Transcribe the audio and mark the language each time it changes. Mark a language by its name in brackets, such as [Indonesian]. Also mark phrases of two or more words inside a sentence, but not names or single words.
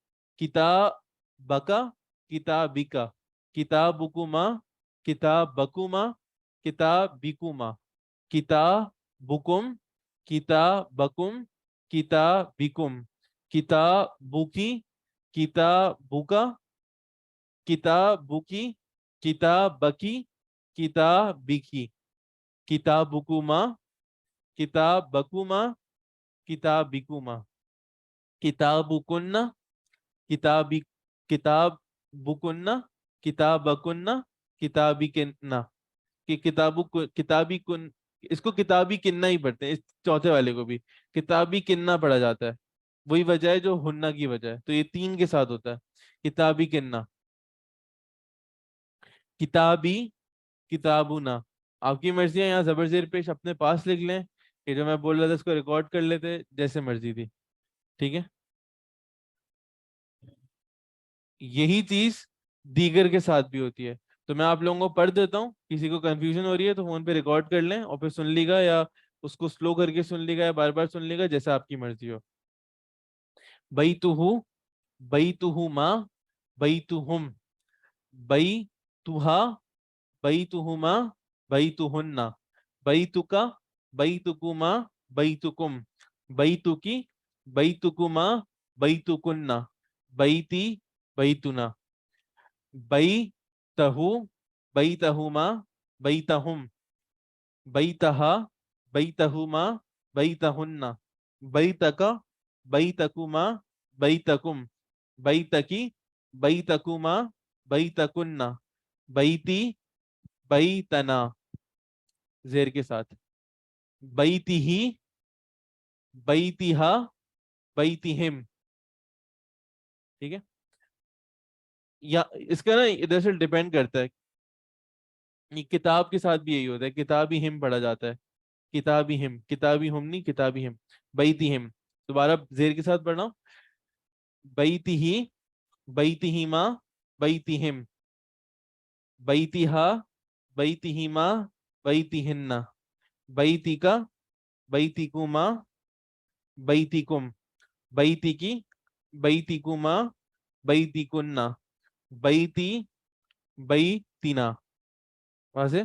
[Arabic] كتابكَ، كتابِكَ، كتابُكما، كتابكما، كتابِكما، كتابُكم، كتابكم، كتابِكم، كتابُكِ، كتابُكَ، كتابُكِ، كتابكِ، كتابِكِ، كتابُكما, كتابكما، كتابِكما، كتابُكنّ، كتابي، كتابُكنّ، كتابكنّ، كتابِكنّ, [Urdu] कि [Arabic] كتابِ كنّ, [Urdu] इसको [Arabic] كتابِ كنّ [Urdu] ہی پڑھتے ہیں، اس چوتھے والے کو بھی [Arabic] كتابِ كنّ [Urdu] پڑھا جاتا ہے، وہی وجہ ہے جو ہنّا کی وجہ ہے، تو یہ تین کے ساتھ ہوتا ہے, [Arabic] كتابِ كنّ، كتابي، كتابُنا. [Urdu] آپ کی مرضی ہے، یہاں زبر زیر پیش اپنے پاس لکھ لیں، یہ جو میں بول رہا تھا اس کو ریکارڈ کر لیتے، جیسے مرضی تھی، ٹھیک ہے. یہی چیز دیگر کے ساتھ بھی ہوتی ہے، تو میں آپ لوگوں کو پڑھ دیتا ہوں، کسی کو کنفیوژن ہو رہی ہے تو فون پہ ریکارڈ کر لیں اور پھر سن لیجیے گا، یا اس کو سلو کر کے سن لیجیے گا، یا بار بار سن لیجیے گا، جیسا آپ کی مرضی ہو. [Arabic] بيتُهُ، بيتُهما، بيتُهم، بيتُها، بيتُهما، بيتُهنّ، بيتُكَ، بيتُكما، بيتُكم، بيتُكِ، بيتُكما، بيتُكنّ، بيتي، بيتُنا, بيتَهُ، بيتَهما، بيتَهم، بيتَها، بيتَهما، بيتَهنّ، بيتَكَ، بيتَكما, بیتکم, بیتکی, بیتکما, بیتکننا, بیتی, بیتنا [Urdu] زیر کے ساتھ, [Arabic] بیتہی, بیتہا, بیتہم. [Urdu] ٹھیک ہے, یا اس کا نا ادھر سے ڈیپینڈ کرتا ہے, یہ کتاب کے ساتھ بھی یہی ہوتا ہے, [Arabic] کتابی ہم [Urdu] پڑھا جاتا ہے, [Arabic] کتابی ہم, کتابی ہم [Urdu] نہیں, [Arabic] کتابی ہم. بیتی ہم, [Urdu] دوبارہ زیر کے ساتھ پڑھنا, [Arabic] بیتی, بیتہما, بیتہم, بیتہا, بیتہما, بیتہن, بیتکا, بیتکما, بیتکم, بیتکی, بیتکما, بیتکننا, بیتی, بیتنا. [Urdu] واضح؟